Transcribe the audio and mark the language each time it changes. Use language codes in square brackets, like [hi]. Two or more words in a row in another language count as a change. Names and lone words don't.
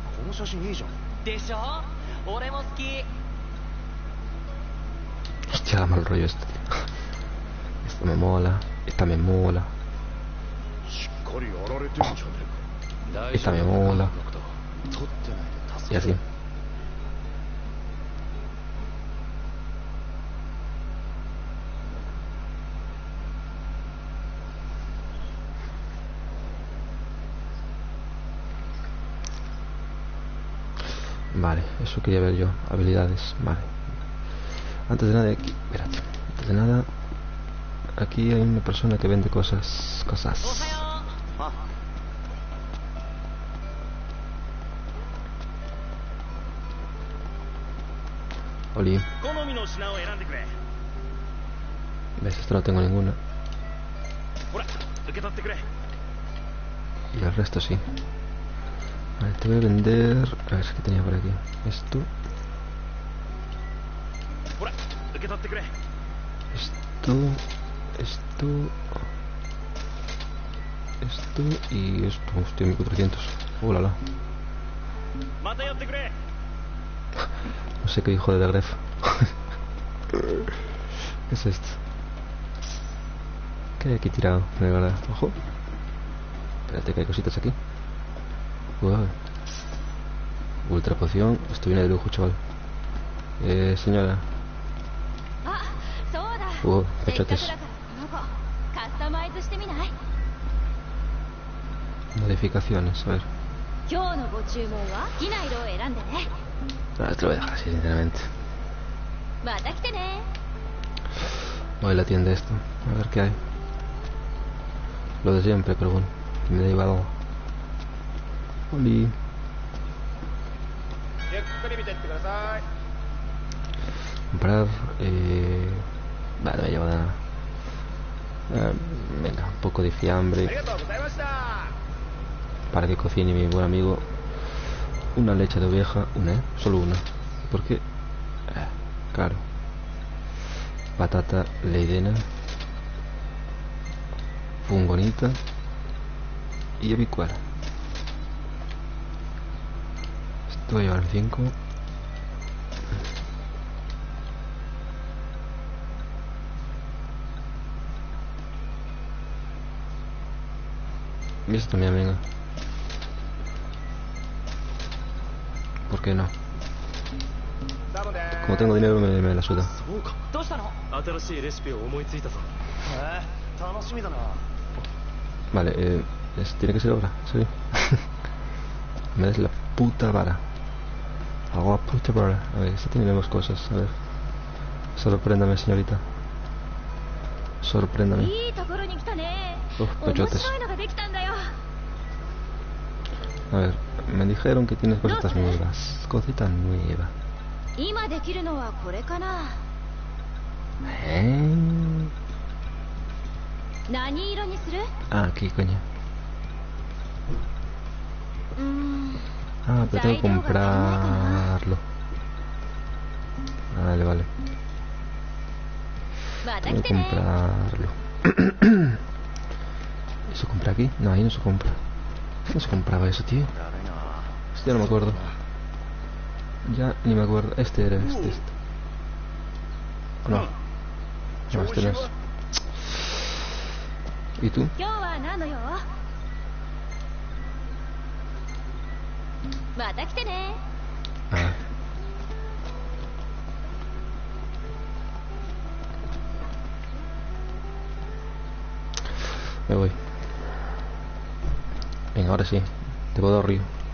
[ja] の写真いいじゃん。でしょ？俺も好き。 [es] Hostia, da mal rollo esto. Esto me mola. Esta me mola. [ja] しっかりやられてるじゃねえか。 [es] Esta me mola. [ja] 取ってないで助 [es] Y [ja] ける。 [es] así. Vale, eso quería ver yo. Habilidades, vale. Antes de nada, aquí, espérate. Antes de nada, aquí hay una persona que vende cosas. [ja] おはよあ、 [es] Oli, [ja] 好みの品を選んでくれ。 [es] ves, esto no tengo ninguna. [ja] ほら、受け取ってくれ。 [es] Y el resto sí. Vale, te voy a vender. A ver qué tenía por aquí. Esto, [ja] ほら、受け取ってくれ。 [es] esto, esto, esto y esto. Hostia, 1400. Oh, la. [ja] また寄ってくれ。 [es] No sé qué hijo de Gref. ¿Qué es esto? ¿Qué hay aquí tirado? De verdad. Ojo. Espérate que hay cositas aquí. Wow. Ultra poción. Esto viene de lujo, chaval. Señora. [ja] あ、そうだ。 [es] Wow, [ja] せっかく [es] pechotes. [ja] だからこの子カスタマイズしてみない？ [es] Modificaciones, a ver. [ja] 今日のご注文は好きな色を選んでね。 [es] Ah, te lo voy a dejar así, sinceramente. [ja] また来てね。 [es] Voy a la tienda esto. A ver qué hay. Lo de siempre, pero bueno. Me da igual. Oli. [ja] ゆっくり見てってください。 [es] Comprar. Vale, no me llevo nada. Venga, un poco de [ja] あり [es] fiambre [ja] がとうございました。 [es] para que cocine mi buen amigo. Una leche de oveja, una, ¿eh? Solo una. ¿Por qué? Claro. Patata leidena. Fungonita. Y avicuera. Esto voy a llevar 5. Y esto también, venga. ¿Por qué no? Como tengo dinero me la suda. [ja] そうか。どうしたの？新しいレシピを思いついたぞ。楽しみだな。 [es] Vale, tiene que ser ahora, ¿sí? Me des la puta vara. Hago la puta vara. A ver, esta tiene nuevas cosas, a ver. Sorpréndame, señorita. Sorpréndame. [ja] いいところに来たね。 [es] Uf, [ja] 面 [es] pechotes. [ja] 白いのができたんだよ。 [es] A ver, me dijeron que tienes cositas nuevas. Cosita nueva. [ja] 今できるのはこれかな。何色にする？ [es] Ah, aquí, coño. [ja] うーん。 [es] Ah, pero tengo que comprarlo. Vale, vale. [ja] また [es] Tengo [ja] 来 [es] que [ja] てね。 [es] comprarlo. ¿Eso compra aquí? No, ahí no se compra. ¿Cómo se compraba eso, tío? [ja] だるいな。 [es] Hostia, no me acuerdo. Ya ni me acuerdo. Este era este. ¿O no? No, este no es. ¿Y tú? [ja] 今日は何のよ？また来てね。 [es] Ah. Me voy. Venga, ahora sí. Te puedo dar río.